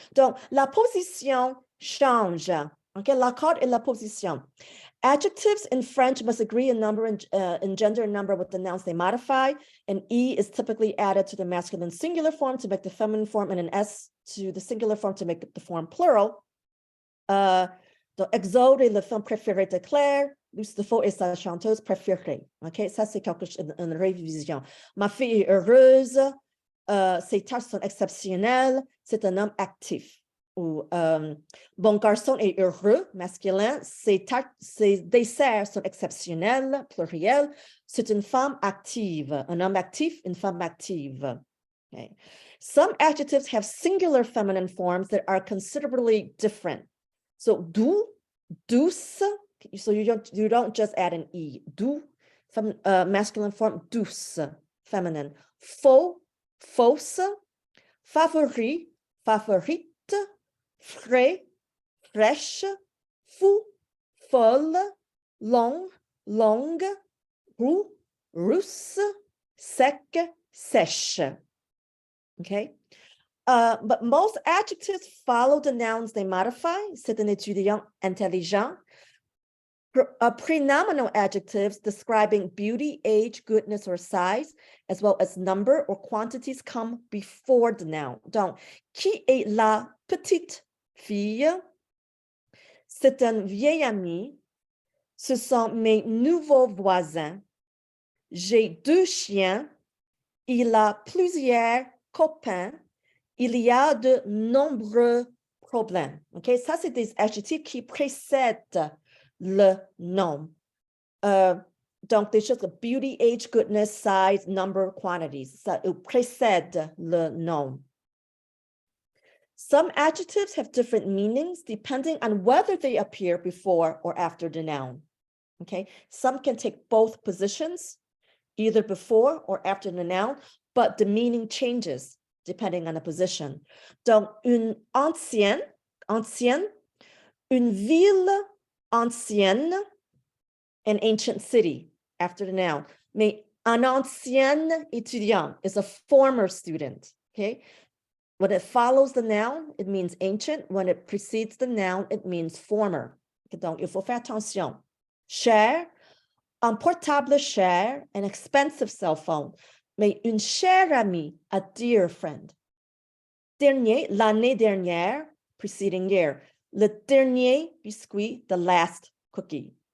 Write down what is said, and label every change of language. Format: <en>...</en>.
<fr>Donc, la position change. Okay, l'accord et la position.</fr> <en>Adjectives in French must agree in number in gender and number with the nouns they modify. An E is typically added to the masculine singular form to make the feminine form, and an S to the singular form to make the form plural.</en> <fr>Donc, Exode est le film préféré de Claire. Luce Defoe est sa chanteuse préférée. OK, ça, c'est une révision. Ma fille est heureuse. Ses tâches sont exceptionnelles. C'est un homme actif. Ou bon garçon est heureux, masculin. Ses desserts sont exceptionnels, pluriel. C'est une femme active. Un homme actif, une femme active. Okay.</fr> <en>Some adjectives have singular feminine forms that are considerably different. So doux, douce, so you don't just add an E. Doux, masculine form, douce, feminine.</en> <fr>Faux, fausse, favori, favorite, frais, fraîche, fou, folle, long, longue, roux, rousse, sec, sèche. Okay.</fr> <en>But most adjectives follow the nouns they modify.</en> <fr>C'est un étudiant intelligent.</fr> <en>Prenominal adjectives describing beauty, age, goodness, or size, as well as number or quantities, come before the noun.</en> <fr>Donc, qui est la petite fille? C'est un vieil ami. Ce sont mes nouveaux voisins. J'ai 2 chiens. Il a plusieurs copains. Il y a de nombreux problèmes. OK? Ça, c'est des adjectifs qui précèdent le nom. Donc, des choses comme</fr> <en>beauty, age, goodness, size, number, quantities.</en> <fr>Ça précède le nom.</fr> <en>Some adjectives have different meanings depending on whether they appear before or after the noun. Okay? Some can take both positions, either before or after the noun, but the meaning changes depending on the position.</en> <fr>Donc, une ancienne, une ville ancienne,</fr> <en>an ancient city after the noun.</en> <fr>Mais un ancien étudiant</fr> <en>is a former student, okay? When it follows the noun, it means ancient. When it precedes the noun, it means former.</en> <fr>Donc, il faut faire attention. Cher, un portable cher,</fr> <en>an expensive cell phone.</en> <fr>Mais une chère amie,</fr> <en>a dear friend.</en> <fr>Dernier, l'année dernière,</fr> <en>preceding year.</en> <fr>Le dernier biscuit,</fr> <en>the last cookie.</en>